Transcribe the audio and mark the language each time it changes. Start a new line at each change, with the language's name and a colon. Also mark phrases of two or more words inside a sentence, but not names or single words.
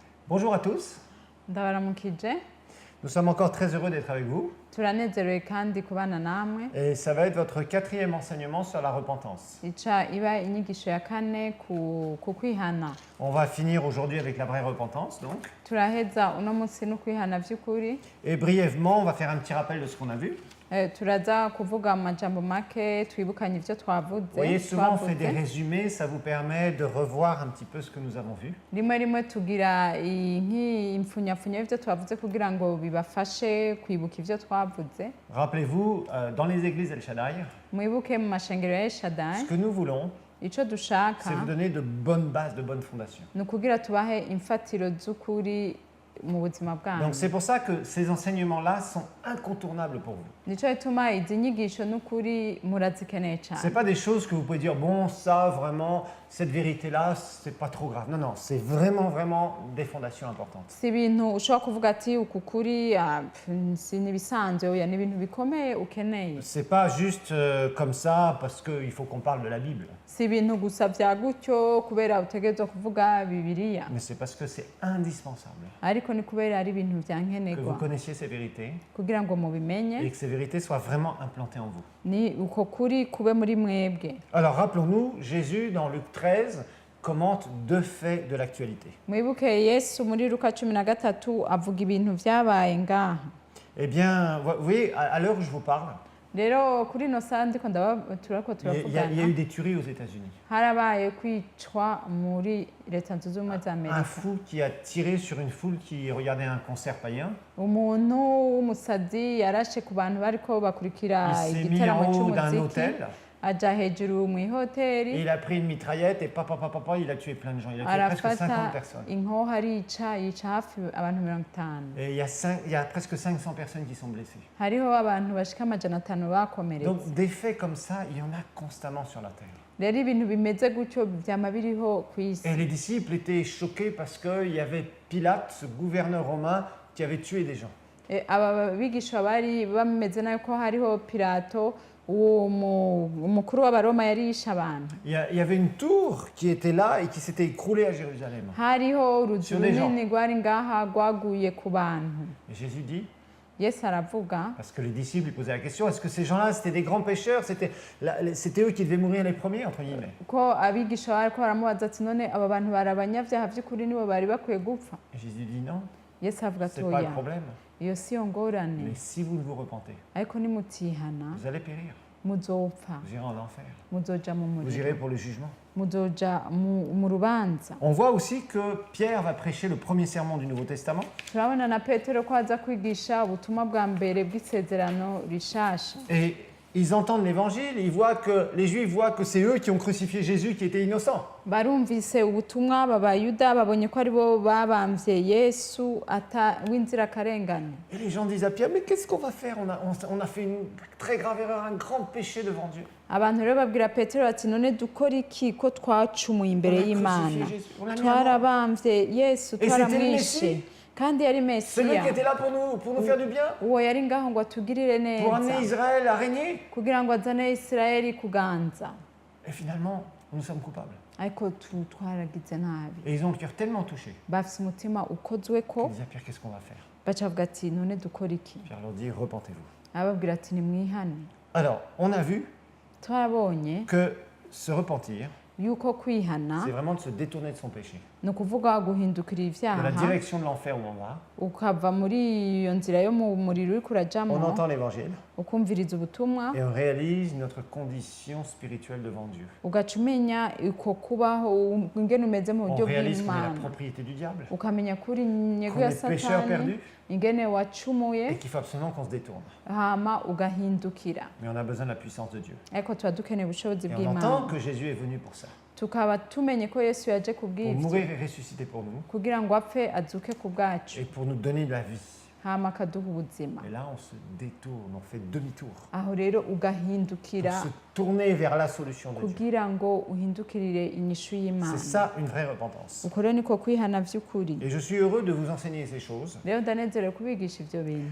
French: Bonjour à tous.
Rundi: Ndabaramukije
French: Nous sommes encore très heureux d'être avec vous.
Rundi: turanezerewe kandi kubana namwe
French: Et ça va être votre quatrième enseignement sur la repentance.
Rundi: ica iba inyigisho ya kane ku kwihana.
French: On va finir aujourd'hui avec la vraie repentance, donc.
Rundi: Turaheza uno munsi no kwihana vy'ukuri.
French: Et brièvement, on va faire un petit rappel de ce qu'on a vu.
Rundi: Turaza kuvuga amajambo make twibukanye ivyo twavuze.
French: Vous voyez, souvent on fait des résumés, ça vous permet de revoir un petit peu ce que nous avons vu.
Rundi: Rimwe rimwe tugira impfunyapfunya y'ivyo twavuze kugira ngo bibafashe kwibuka ivyo twavuze.
French: Rappelez-vous, dans les églises El Shaddai,
Rundi: Mwibuke mu mashengero ya El Shaddai,
French: ce que nous voulons,
Rundi: ico dushaka
French: c'est vous donner de bonnes bases, de bonnes fondations.
Rundi: ni ukugira tubahe imfatiro z'ukuri mu buzima bwanyu.
French: Donc c'est pour ça que ces enseignements-là sont incontournables pour vous.
Rundi: Nico gituma izi nyigisho n'ukuri murazikeneye
French: C'est
Rundi: cyane.
French: pas des choses que vous pouvez dire, bon, ça, vraiment, cette vérité-là, c'est pas trop grave. Non, non, c'est vraiment des fondations importantes.
Rundi: Si ibintu ushobora kuvuga ati uku kuri si n'ibisanzwe oya ni ibintu bikomeye ukeneye.
French: C'est pas juste comme ça parce qu'il faut qu'on parle de la Bible.
Rundi: Si ibintu gusa vya gutyo kubera utegerezwa kuvuga Bibiliya,
French: Mais c'est parce que c'est indispensable
Rundi: ariko ni kubera ari ibintu vya
French: que vous
Rundi: nkenerwa
French: connaissiez ces vérités
Rundi: kugira ngo mubimenye,
French: et que ces vérités soient vraiment implantées en vous.
Rundi: ni uko kuri kube muri mwebwe.
French: Alors rappelons-nous, Jésus, dans Luc 13, commente deux faits de l'actualité.
Rundi: Mwibuke Yesu muri Luka 13 avuga ibintu vyabaye ngaha.
French: Eh bien, vous voyez, à l'heure où je vous parle,
Rundi: Rero kuri no saa ndiko turako
French: il y a eu
Rundi: turavugana
French: des tueries aux États-Unis.
Rundi: harabaye kwicwa muri Leta Zunze Ubumwe za
French: Un
Rundi: Amerika.
French: fou qui a tiré sur une foule qui regardait un concert païen.
Rundi: Umuntu w'umusazi yarashe ku bantu bariko bakurikira
French: Il s'est mis
Rundi: igitaramo
French: en haut d'un
Rundi: c'umuziki,
French: hôtel
Rundi: aja hejuru mu
French: et
Rundi: ihoteri,
French: il a pris une mitraillette et il a tué plein de gens. Il a tué presque 50
Rundi: arafata
French: personnes.
Rundi: inkoho yica hafi abantu 50.
French: Et il y a presque 500 personnes qui sont blessées.
Rundi: Hariho abantu bashika amajana 5 bakomeretse.
French: Donc des faits comme ça, il y en a constamment sur la terre.
Rundi: Rero ibintu bimeze gutyo vyama biriho kw'isi.
French: Et les disciples étaient choqués parce qu'il y avait Pilate, ce gouverneur romain, qui avait tué des gens.
Rundi: Aba bigisha bari bameze nayo ko hariho Pilato uwo umukuru w'abaroma yari yishe abantu.
French: Il y avait une tour qui était là et qui s'était écroulée à Jérusalem.
Rundi: Hariho uruzu
French: Sur des gens.
Rundi: runini rwari ngaha rwaguye ku bantu.
French: Et Jésus dit,
Rundi: Yesu aravuga,
French: parce que les disciples lui posaient la question, est-ce que ces gens-là, c'était des grands pécheurs, c'était eux qui devaient mourir les premiers, entre guillemets.
Rundi: ko abigisha bariko baramubaza ati none aba bantu bari abanyavyaha vy'ukuri nibo bari bakwiye gupfa.
French: Et Jésus dit non,
Rundi: Yesu avuga ati
French: c'est pas le
Rundi: oya,
French: problème.
Rundi: iyo si yo ngorane,
French: Mais si vous ne vous repentez,
Rundi: ariko nimutihana
French: vous allez périr.
Rundi: muzopfa,
French: Vous irez en enfer.
Rundi: muzoja mu
French: Vous
Rundi: muriro,
French: irez pour le jugement.
Rundi: muzoja mu rubanza.
French: On voit aussi que Pierre va prêcher le premier sermon du Nouveau Testament.
Rundi: Turabona na Petero ko aza kwigisha ubutumwa bwa mbere bw'isezerano rishasha.
French: Et ils entendent l'évangile, les Juifs voient que c'est eux qui ont crucifié Jésus qui était innocent.
Rundi: Barumvise ubutumwa b'Abayuda babonye ko aribo babamvye Yesu w'inzirakarengane.
French: Et les gens disent à Pierre, mais qu'est-ce qu'on va faire? On a fait une très grave erreur, un grand péché devant Dieu.
Rundi: Abantu rero babwira Petero ati none dukora iki ko twacumuye imbere y'Imana, twarabamvye Yesu
French: Et c'était le
Rundi: twaramwishe
French: Messie.
Rundi: kandi yari
French: Celui qui
Rundi: Mesiya,
French: était là pour nous faire du bien,
Rundi: uwo yari ngaho ngo atugirire
French: pour amener
Rundi: neza
French: Israël à régner.
Rundi: kugira ngo azane Isirayeli kuganza,
French: Et finalement, nous sommes coupables.
Rundi: ariko twaragize nabi.
French: Et ils ont le cœur tellement touché.
Rundi: Bafise umutima ukozweko,
French: Ils disent à Pierre, qu'est-ce qu'on va faire?
Rundi: baca bavuga ati none dukora iki?
French: Pierre leur dit, repentez-vous.
Rundi: Ababwira ati nimwihane.
French: Alors, on a vu
Rundi: Twarabonye
French: que se repentir,
Rundi: yuko kwihana
French: c'est vraiment de se détourner de son péché,
Rundi: ni ukuvuga guhindukira
French: de la
Rundi: ivyaha
French: direction de l'enfer où on va.
Rundi: ukava muri iyo nzira yo mu muriro uriko
French: On
Rundi: urajamwo,
French: entend l'évangile
Rundi: ukumviriza ubutumwa,
French: et on réalise notre condition spirituelle devant Dieu.
Rundi: ugaca umenya uko kubaho ingene umeze mu
French: On
Rundi: buryo
French: réalise qu'on est la
Rundi: bw'Imana,
French: propriété du diable,
Rundi: ukamenya kuri inyego
French: qu'on
Rundi: ya
French: est pécheur
Rundi: Satani,
French: perdu
Rundi: ingene
French: et
Rundi: wacumuye,
French: qu'il faut absolument qu'on se détourne.
Rundi: hama ugahindukira.
French: Mais on a besoin de la puissance de Dieu.
Rundi: Ariko tuba dukeneye ubushobozi
French: Et on entend
Rundi: bw'Imana,
French: que Jésus est venu pour ça,
Rundi: tukaba tumenye ko Yesu yaje
French: pour
Rundi: kubw'ivyo
French: mourir et ressusciter pour nous,
Rundi: kugira ngo apfe azuke ku bwacu,
French: et pour nous donner de la vie.
Rundi: hama akaduha ubuzima.
French: Et là, on se détourne, on fait demi-tour
Rundi: Aho rero
French: pour
Rundi: ugahindukira
French: se tourner vers la solution de Dieu.
Rundi: kugira ngo uhindukirire inyishu y'Imana.
French: C'est ça une vraie repentance.
Rundi: Uko rero niko kwihana vy'ukuri.
French: Et je suis heureux de vous enseigner ces choses
Rundi: Rero ndanezerewe kubigisha ivyo bintu